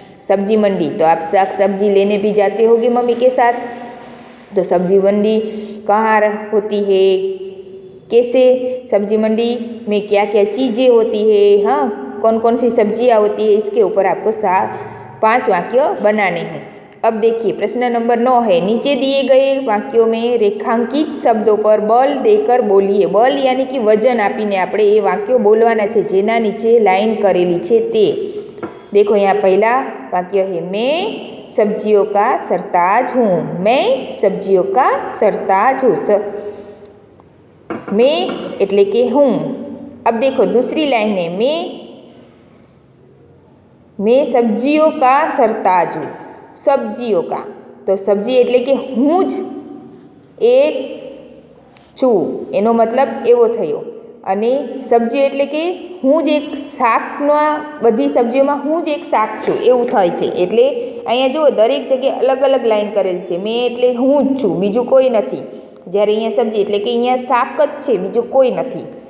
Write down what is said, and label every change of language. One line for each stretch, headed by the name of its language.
Hindi: सब्जी मंडी, तो आप साग सब्जी लेने भी जाते होगे मम्मी के साथ, तो सब्जी मंडी कहाँ होती है, कैसे सब्जी मंडी में क्या क्या चीज़ें होती है, हाँ कौन कौन सी सब्जियाँ होती है, इसके ऊपर आपको 5 वाक्य बनाने हैं। अब देखिए प्रश्न नंबर 9 है, नीचे दिए गए वाक्यों में रेखांकित शब्दों पर बल देकर बोलिए। बल यानी कि वजन आपीने
Gujarati: આપણે એ વાક્યો બોલવાના છે, જેના નીચે લાઈન કરેલી છે તે।
Hindi: देखो यहाँ पहला वाक्य है मैं सब्जियों का सरताज हूँ, मैं सब्जियों का सरताज हूँ, मैं
Gujarati: એટલે કે
Hindi: हूँ। अब देखो दूसरी लाइन है मैं सब्जियों का सरताज हूँ, सब्जियों का, तो सब्जी
Gujarati: એટલે કે હું જ એક છું, એનો મતલબ એવો થયો। અને સબ્જી એટલે કે હું જ એક શાકના, બધી સબ્જીઓમાં હું જ એક શાક છું એવું થાય છે। એટલે અહીંયા જુઓ દરેક જગ્યાએ અલગ અલગ લાઈન કરેલી છે, મેં એટલે હું જ છું, બીજું કોઈ નથી, જ્યારે અહીંયા સબ્જી એટલે કે અહીંયા શાક જ છે, બીજું કોઈ નથી।